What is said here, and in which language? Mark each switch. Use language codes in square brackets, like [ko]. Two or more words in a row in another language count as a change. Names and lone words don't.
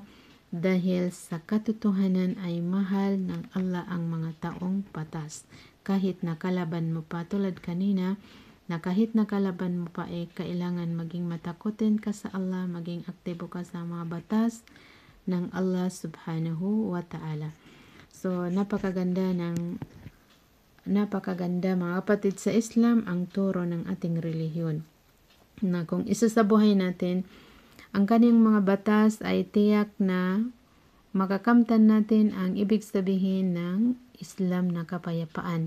[tl] Dahil sa katotohanan ay mahal ng Allah ang mga taong patas. Kahit nakalaban mo pa, tulad kanina, na kahit nakalaban mo pa kailangan maging matakotin ka sa Allah, maging aktibo ka sa mga batas ng Allah [ar] subhanahu wa ta'ala. [tl] So, napakaganda mga kapatid sa Islam ang turo ng ating relihiyon. Na kung isa sa buhay natin, ang kanyang mga batas ay tiyak na makakamtan natin ang ibig sabihin ng Islam na kapayapaan.